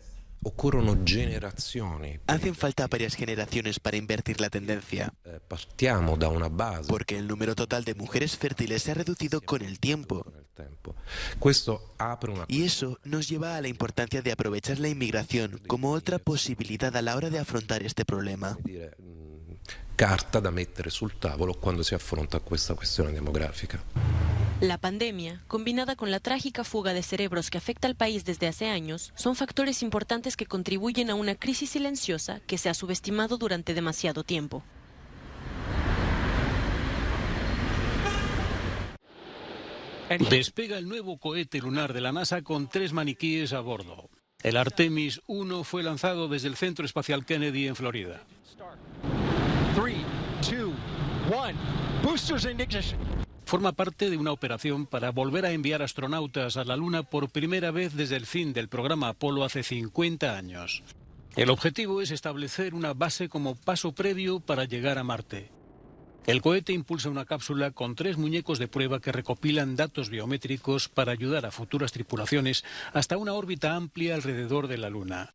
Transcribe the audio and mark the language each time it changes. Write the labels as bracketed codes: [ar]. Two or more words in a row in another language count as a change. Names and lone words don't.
[es] Hacen falta varias generaciones para invertir la tendencia, porque el número total de mujeres fértiles se ha reducido con el tiempo. Y eso nos lleva a la importancia de aprovechar la inmigración como otra posibilidad a la hora de afrontar este problema. [it] Carta da mettere sul tavolo quando si affronta questa questione demografica. [es] La pandemia, combinada con la trágica fuga de cerebros que afecta al país desde hace años, son factores importantes que contribuyen a una crisis silenciosa que se ha subestimado durante demasiado tiempo. Despega el nuevo cohete lunar de la NASA con 3 maniquíes a bordo. El Artemis 1 fue lanzado desde el Centro Espacial Kennedy en Florida. [en] 3, 2, 1. Boosters in ignition. [es] Forma parte de una operación para volver a enviar astronautas a la Luna por primera vez desde el fin del programa Apolo hace 50 años. El objetivo es establecer una base como paso previo para llegar a Marte. El cohete impulsa una cápsula con 3 muñecos de prueba que recopilan datos biométricos para ayudar a futuras tripulaciones hasta una órbita amplia alrededor de la Luna.